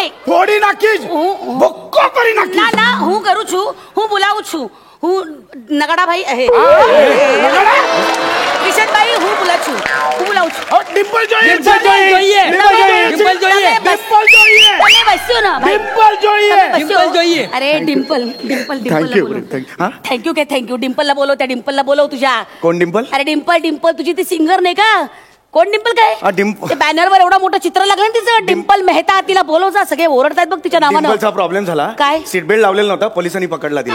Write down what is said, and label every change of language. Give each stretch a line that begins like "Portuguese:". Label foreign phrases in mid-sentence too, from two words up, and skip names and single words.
Gujarati: ફોડી નાખીશ, ભૂક્કો કરી નાખીશ. ના હું કરું છું, હું બોલાવું છું. હું નગાડાભાઈ કિશનભાઈ હું બોલાવું છું. ડિમ્પલ જોઈએ. તમે બસ્યો ને ભાઈ. ડિમ્પલ જોઈએ.
Marathi: अरे डिम्पल थँक्यू. थँक्यू डिम्पलला बोलव, त्या डिम्पलला बोलव तुझ्या. कोण डिम्पल? अरे डिम्पल तुझी ती सिंगर नाही का? कोण डिम्पल काय? डिम्पल. बॅनरवर एवढा मोठं चित्र लागलं ना तिचं, डिम्पल मेहता. तिला बोलव जा, सगळे ओरडतायत बघ तिच्या नावानं. डिम्पलचा प्रॉब्लेम झाला. काय? सीट बेल्ट लावलेला नव्हता, पोलिसांनी पकडला तिला.